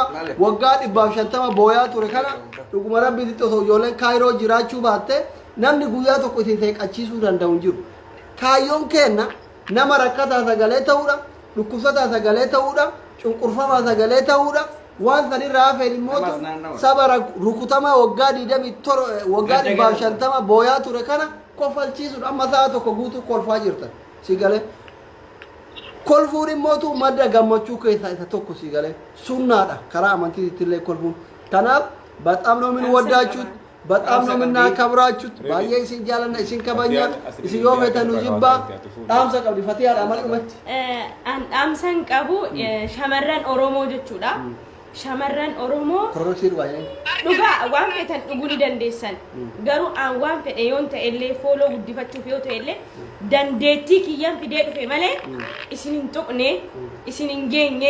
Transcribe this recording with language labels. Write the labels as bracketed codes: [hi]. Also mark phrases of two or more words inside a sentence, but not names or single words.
[om] waggaa 150 booyaa ture kana dhuguma rabbiitti osoo ijoolleen kaayiroo jiraachuu baatte namni guyyaa tokko isin teeqachiisuu danda'u hin jiru kaayyoon kenna nama rakkataa sagalee ta'uudha dhukkubsataa sagalee ta'uudha cunqurfamaa sagalee ta'uudha waan sanirraa hafeen immoo saba rukutama waggaa 27 waggaa 150 booyaa ture kana kofalchiisuudha amma sa'a tokko guutuu kolfaa jirtan sigalee kolfuun immoo madda gammachuu keessaa isa tokko sigalee sunnaadha karaa amantiitti illee kolfuun kanaaf [am] በጣም ነው የምንወዳችሁት በጣም ነው የምናከብራችሁት ባየ [om] isin jaalanna isin kabajna isin yoo feetanu jibba dhaamsa qabdi Fatiyaa amal dhumat dhaamsan qabu shamarran Oromoo jechuudha shamarran Oromoo kororoksii dhugaa waan feetan dhuguu ni dandeessan garuu aan waan fedhe yoon ta'e illee fooloo guddifachuuf yoo ta'e illee dandeettii kiyyaan fidee dhufe malee isin hin tuqne isin hin geenye